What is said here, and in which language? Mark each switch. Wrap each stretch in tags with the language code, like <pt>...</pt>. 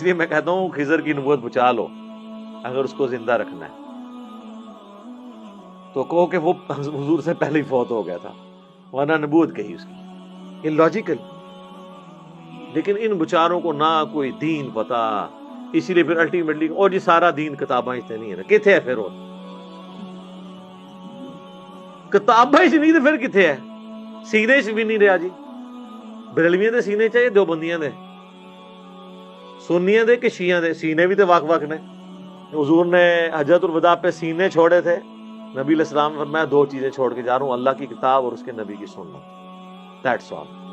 <ur>اس لیے میں کہتا ہوں خضر کی نبوت بچا لو اگر اس کو زندہ رکھنا ہے تو کہو کہ وہ حضور سے پہلے ہی فوت ہو گیا تھا ورنہ نبوت گئی اس کی. یہ لاجیکل. لیکن ان بچاروں کو نہ کوئی دین پتا, اسی لیے پھر الٹیمیٹلی اور جی سارا دین کتاباں سے نہیں ہے نا. کتنے ہے پھر وہ کتاباں سے نہیں تو پھر کتنے ہے؟ سینے سے بھی نہیں رہا جی.</ur> <pa>بریلویاں دے سینے چاہیے دیوبندیاں دے سنیاں دے کہ شیعہ دے سینے بھی تو واق واق نے.</pa> <ur>حضور نے حجۃ الوداع پہ سینے چھوڑے تھے. نبی علیہ السلام نے فرمایا دو چیزیں چھوڑ کے جا رہا ہوں, اللہ کی کتاب اور اس کے نبی کی سنت.</ur> <en>That's all.</en>